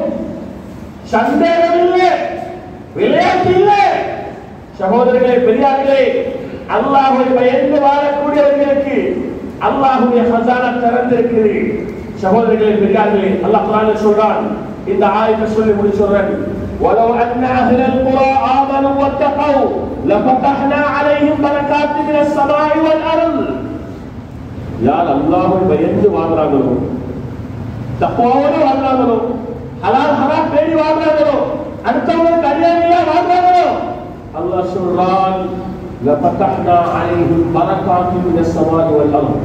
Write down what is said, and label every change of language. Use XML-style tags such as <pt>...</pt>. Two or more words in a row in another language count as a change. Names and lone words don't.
<ta>சந்தேகம் இல்லை, விளையாட்டு இல்லை. சகோதரர்களே, பெரியார்களே, அல்லாஹ்வை பயந்து வாழக்கூடியவர்களுக்கு அல்லாஹ்வுடைய ஹஸானா திறந்திருக்கிறது. சகோதரர்களே, பெரியார்களே, அல்லாஹ் குர்ஆனில் சொல்றான். இந்த ஆயத்தை சொல்லி முடிச்சுறேன்.</ta> <ar>وَلَوْ أَنَّ أَهْلَ الْقُرَى آمَنُوا وَاتَّقَوْا لَفَتَحْنَا عَلَيْهِمْ بَرَكَاتٍ مِنَ السَّمَاءِ وَالْأَرْضِ.</ar> <ta>யார் அல்லாஹ்வை பயந்து வாழ்றாங்களோ, தக்வாவோடு வாழ்றாங்களோ, ஹலால் ஹராம் பேணி வாழ்றாங்களோ, அடுத்தவங்களுக்கு அநியாயம் வாழ்றாங்களோ, அல்லாஹ் சொல்றான்</ta> <ar>لفتحنا عليهم بركات من السماء والأرض.</ar>